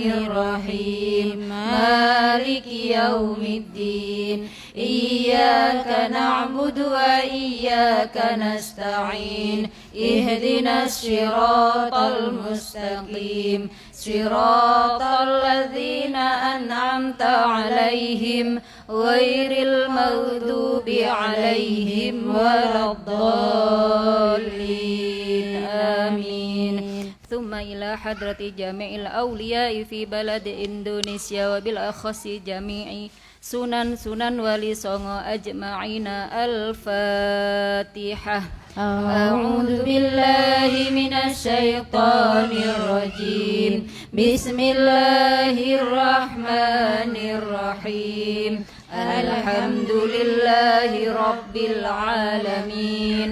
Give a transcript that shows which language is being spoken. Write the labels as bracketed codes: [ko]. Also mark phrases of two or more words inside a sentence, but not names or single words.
[ar] الرحيم مالك يوم الدين إياك نعبد وإياك نستعين اهدنا الصراط المستقيم صراط الذين أنعمت عليهم غير المغضوب عليهم ولا الضالين آمين ثم إلى حضرة جميع الأولياء في بلد إندونيسيا وبالأخص جميع sunan wali songo ajma'ina. الفاتحة. أعوذ بالله من الشيطان الرجيم. بسم الله الرحمن الرحيم. الحمد لله رب العالمين.